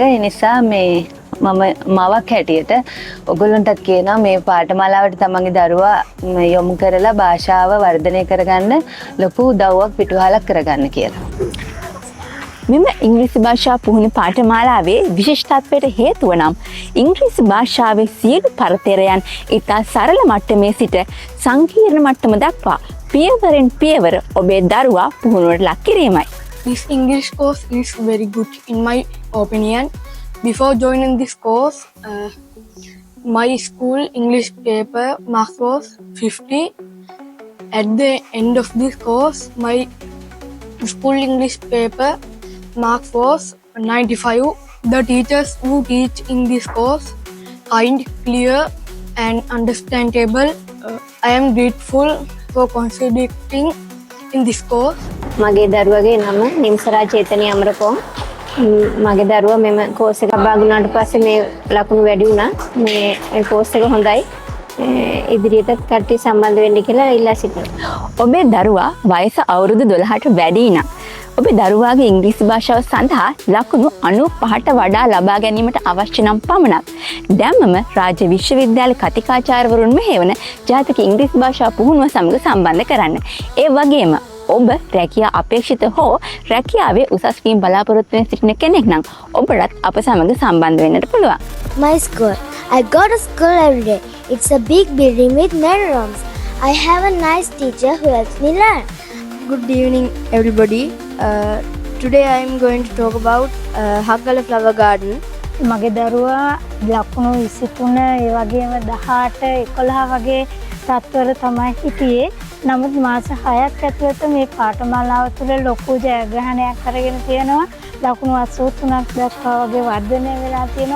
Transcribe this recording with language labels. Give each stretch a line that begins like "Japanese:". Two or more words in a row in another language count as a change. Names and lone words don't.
Sinhala: ඒ නිසා මේ මම මවක් හැටියට ඔයගොල්ලන්ටත් කියනවා මේ පාඨමාලාවට තමන්ගේ දරුවා යොමු කරලා භාෂාව වර්ධනය කරගන්න ලොකු උදව්වක් පිටුවහලක් කරගන්න කියලා. මෙම ඉංග්‍රීසි භාෂා පුහුණු පාඨමාලාවේ විශේෂත්වයට හේතුව නම් ඉංග්‍රීසි භාෂාවේ සියලු පරතරයන් ඉතා සරල මට්ටමේ සිට සංකීර්ණ මට්ටම දක්වා පියවරෙන් පියවර ඔබේ දරුවා පුහුණුවට ලක් කිරීමයි.
English: This English course is very good in my opinion. Before joining this course, my school English paper mark was 50. At the end of this course, my school English paper mark was 95. The teachers who teach in this course kind, clear and understandable I am grateful for contributing in this course.
Sinhala: මගේ දරුවගේ නම නිම්සරා චේතනී අමරකෝන්. මගේ දරුවා මෙම කෝස් එක භාග වුණාට පස්සේ මේ ලකුණු වැඩි වුණා. මේ කෝස් එක හොඳයි. ඉදිරියටත් කට්ටිය සම්බන්ධ වෙන්න කියලා ඉල්ලා සිටිනවා. ඔබේ දරුවා වයස අවුරුදු 12ට වැඩි නම් ඔබේ දරුවාගේ ඉංග්‍රීසි භාෂාව සඳහා ලකුණු 95ට වඩා ලබා ගැනීමට අවශ්‍ය නම් පමණක් දැම්මම රාජ්‍ය විශ්වවිද්‍යාල කතිකාචාර්යවරුන් මෙහෙවන ජාතික ඉංග්‍රීසි භාෂා පුහුණුව සමග සම්බන්ධ කරන්න. ඒ වගේම ඔබ රැකියා අපේක්ෂිත හෝ රැකියාවේ උසස් වීම බලාපොරොත්තු වෙන සිටින කෙනෙක් නම් ඔබටත් අප සමග සම්බන්ධ වෙන්නට පුළුවන්.
English: My school. I go to school every day. It's a big building with many rooms. I have a nice teacher who helps me learn. Good evening, everybody. Today I am going to talk about Hakala Flower Garden.
Sinhala: මගේ දරුවා ලකුණු 23 ඒ වගේම 18 11 වගේ තත්ත්වවල තමයි හිටියේ. නමුත් මාස 6ක් ඇතුළත මේ පාඨමාලාව තුළ ලොකු ජයග්‍රහණයක් අරගෙන තියෙනවා. ලකුණු 83ක් දක්වා වගේ වර්ධනය වෙලා තියෙනවා.